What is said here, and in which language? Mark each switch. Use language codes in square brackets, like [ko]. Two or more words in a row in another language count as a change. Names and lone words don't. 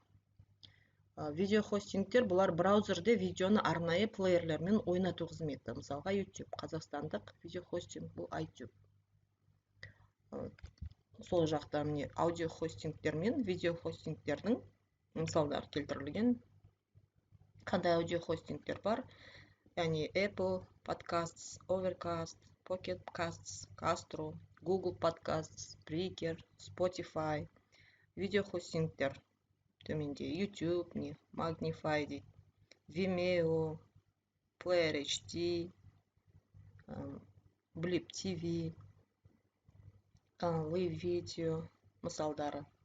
[kk] Видеохостингтер бұлар браузерде видеоны арнайы плеерлермен ойнату қызметі. Мысалға YouTube, қазақстандық видеохостинг бұл iTube. Сол жақта міне аудиохостингтер мен видеохостингтердің мысалдар келтірілген. Қандай аудиохостингтер бар? Яғни Apple Podcasts, Overcast, Pocket Casts, Castro, Google Podcasts, Spreaker, Spotify. Видеохостингтер төменде YouTube, Magnify дейді, Vimeo, Player HD, Blip TV, Live Video мысалдары.